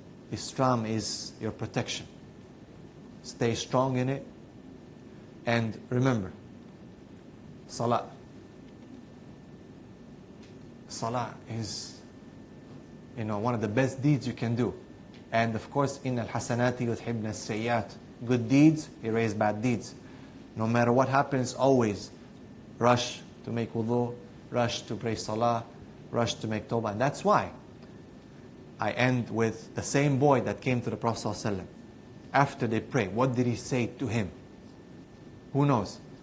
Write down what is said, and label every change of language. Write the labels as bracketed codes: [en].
[en] Islam is your protection. Stay strong in it. And remember, salah. Salah is, one of the best deeds you can do. And of course, [ar] إِنَّ الْحَسَنَاتِ يُذْهِبْنَ السَّيِّئَاتِ. [en] Good deeds erase bad deeds. No matter what happens, always rush to make wudu, rush to pray salah, rush to make tawbah. And that's why I end with the same boy that came to the Prophet ﷺ. After they pray, what did he say to him? Who knows?